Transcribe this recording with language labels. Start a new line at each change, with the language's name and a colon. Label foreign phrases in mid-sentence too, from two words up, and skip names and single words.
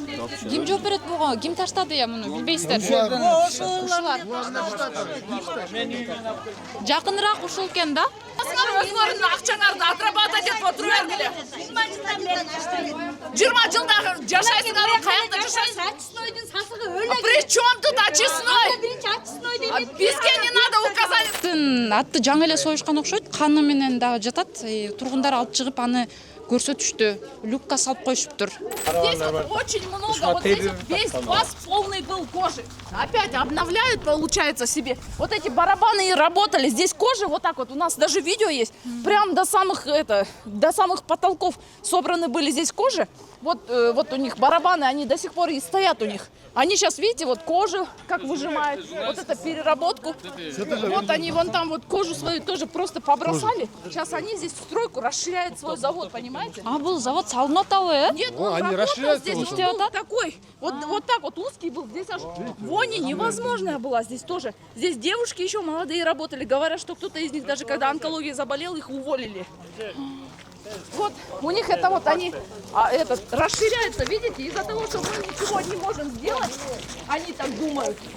Kyrgyz: Ким жооп берет буга? Ким таштады я муну? Билбейсиздер. Ушулар. Жакыныраак ушул экен да? Өзүңөрдүн акчаңарды отрабатывать этип отуруп бергиле. 20 жылда жашайсыңар, каякта жашайсың? Очистойдун сасыгы өлө.
Russian: При чем тут очистной? Бизге не надо указать.
Kyrgyz: Атты жаңы эле союшкан окшойт. Каны менен дагы жатат. Тургундар алып чыгып аны көрсөтүштү. Люкка салып коюшуптур.
Russian: Здесь вот очень много, вот здесь вот весь паз полный был кожи. Опять обновляют, получается, себе. Вот эти барабаны и работали. Здесь кожи вот так вот. У нас даже видео есть. Прям до самых потолков собраны были здесь кожи. Вот у них барабаны, они до сих пор и стоят у них. Они сейчас, видите, вот кожу как выжимают. Вот это переработку. Вот они вон там вот кожу свою тоже просто побросали. Сейчас они здесь в стройку расширяют свой завод, понимаете? А был завод
Kyrgyz: салынып атабы,
Russian: э? Нет, он работал здесь, вот такой. Вот так вот узкий был. Здесь аж вони невозможная была здесь тоже. Здесь девушки еще молодые работали. Говорят, что кто-то из них даже когда онкологией заболел, их уволили. Вот, у них это вот они этот, расширяются, видите, из-за того, что мы ничего не можем сделать, они так думают.